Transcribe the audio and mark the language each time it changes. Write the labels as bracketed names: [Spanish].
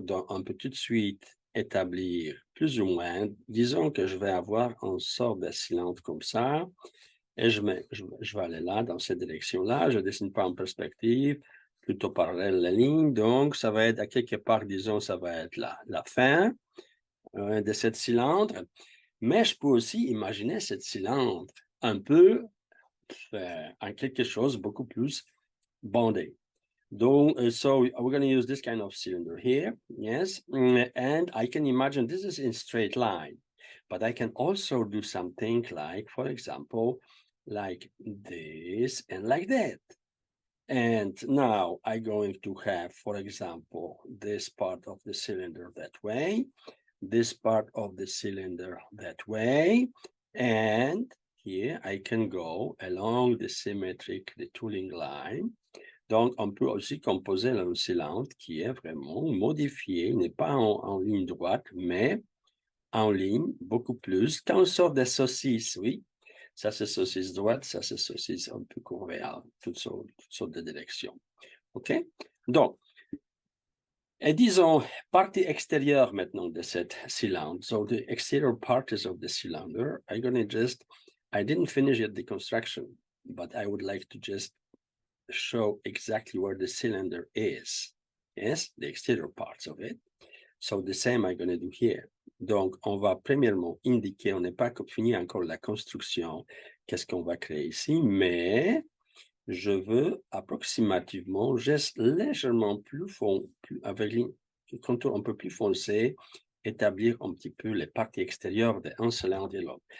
[French] Donc, on peut tout de suite établir plus ou moins, disons que je vais avoir une sorte de cylindre comme ça, et je vais aller là, dans cette direction-là, je ne dessine pas en perspective, plutôt parallèle à la ligne, donc ça va être à quelque part, disons, ça va être la fin de cette cylindre, mais je peux aussi imaginer cette cylindre un peu en quelque chose beaucoup plus bondé. [English] So we're going to use this kind of cylinder here, yes, and I can imagine this is in straight line, but I can also do something like, for example, like this and like that. And now I'm going to have, for example, this part of the cylinder that way, this part of the cylinder that way, and here I can go along the symmetric, the tooling line, [French] Donc, on peut aussi composer un cylindre qui est vraiment modifié, n'est pas en ligne droite, mais en ligne, beaucoup plus. Quand on sort des saucisses, oui, ça c'est saucisse droite, ça c'est saucisse un peu courbée à toutes sortes de directions. OK? Donc, et disons, partie extérieure maintenant de cette cylindre. [English] So the exterior parts of the cylinder, I'm going to just, I didn't finish yet the construction, but I would like to just show exactly where the cylinder is. Yes, the exterior parts of it. So the same I'm going to do here. [French] Donc, on va premièrement indiquer, on n'est pas fini encore la construction, qu'est-ce qu'on va créer ici, mais je veux approximativement, juste légèrement avec un contour un peu plus foncé, établir un petit peu les parties extérieures d'un cylindre et l'autre.